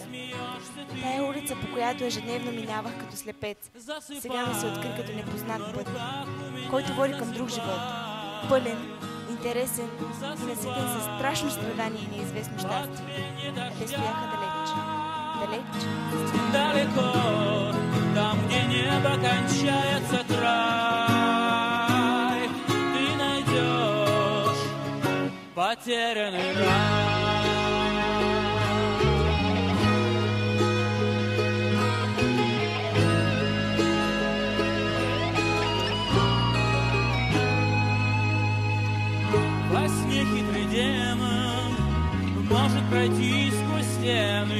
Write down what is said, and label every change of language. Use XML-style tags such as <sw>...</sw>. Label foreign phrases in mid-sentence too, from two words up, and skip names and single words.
<bg>Тая улица, по която ежедневно минавах като слепец, сега ми се откри като непознат път, който води към друг живот. Пълен, интересен и наситен със страшно страдание и неизвестно щастие. А те стояха далеч. Далеч.</bg> <ru>Далеко, там, где небо кончается край, ты найдешь потерянный рай. Во сне хитрый демон может пройти сквозь стены.</ru>